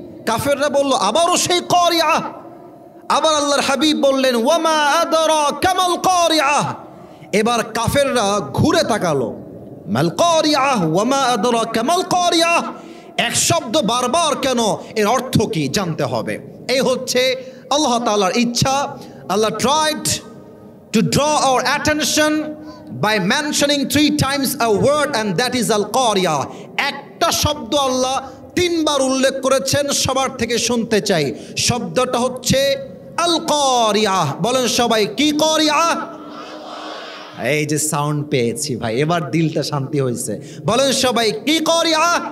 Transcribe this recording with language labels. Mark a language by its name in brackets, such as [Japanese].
[Bangla] কাফেররা বলল আবারও সেই কারিয়া। আবার আল্লাহর হাবিব বললেন [Arabic] ওয়ামা আদরাকা মাল কারিয়া। [Bangla] এবার কাফেররা ঘুরে তাকালো, [Arabic] মাল কারিয়া ওয়ামা আদরাকা মাল কারিয়া, [Bangla] এক শব্দ বারবার কেন, এর অর্থ কি জানতে হবে। এই হচ্ছে আল্লাহ তাআলার ইচ্ছা। [English] Allah tried to draw our attention by mentioning 3 times a word, and that is al-Qari'ah. [Bangla] একটা শব্দ আল্লাহ 3 বার উল্লেখ করেছেন, সবার থেকে শুনতে চাই। শব্দটা হচ্ছে আল-Qari'ah। বলেন সবাই, কি কারিয়া? এই যে সাউন্ড পেয়েছি ভাই, এবার দিলটা শান্তি হয়েছে। বলেন সবাই, কি কারিয়া?